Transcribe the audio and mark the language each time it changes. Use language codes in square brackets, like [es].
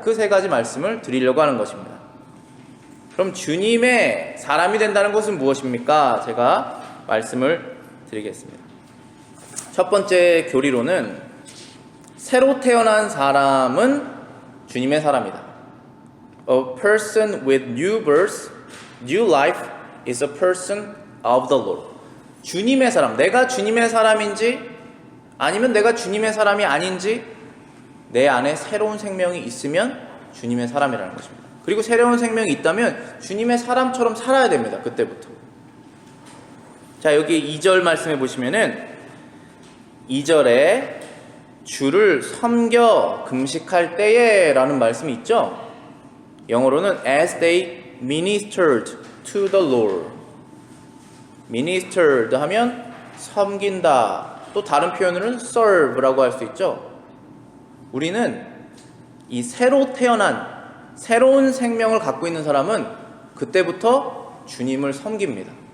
[ko] 그 세 가지 말씀을 드리려고 하는 것입니다. 그럼 주님의 사람이 된다는 것은 무엇입니까? 제가 말씀을 드리겠습니다. 첫 번째 교리로는 새로 태어난 사람은 주님의 사람이다. [en] A person with new birth, new life is a person of the Lord. [ko] 주님의 사람, 내가 주님의 사람인지 아니면 내가 주님의 사람이 아닌지 내 안에 새로운 생명이 있으면 주님의 사람이라는 것입니다. 그리고 새로운 생명이 있다면 주님의 사람처럼 살아야 됩니다. 그때부터. 자, 여기 2절 말씀해 보시면은 2절에 주를 섬겨 금식할 때에 라는 말씀이 있죠. 영어로는 [en] as they ministered to the Lord. [ko] ministered 하면 섬긴다. 또 다른 표현으로는 serve라고 할 수 있죠. 우리는 이 새로 태어난 새로운 생명을 갖고 있는 사람은 그때부터 주님을 섬깁니다.